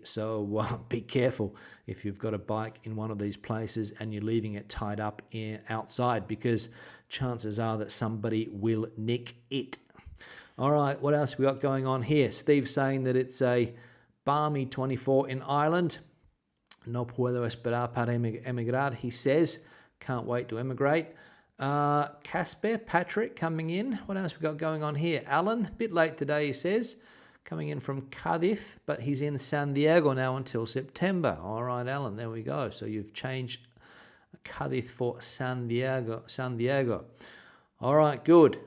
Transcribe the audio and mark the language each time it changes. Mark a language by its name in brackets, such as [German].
[English] So be careful if you've got a bike in one of these places and you're leaving it tied up outside, because chances are that somebody will nick it. All right, what else we got going on here? Steve's saying that it's a balmy 24 in Ireland. [Spanish] No puedo esperar para emigrar, [English] he says. Can't wait to emigrate. Casper, Patrick coming in. What else we got going on here? Alan, bit late today, he says. Coming in from Cádiz, but he's in San Diego now until September. All right, Alan, there we go. So you've changed Cádiz for San Diego. All right, good.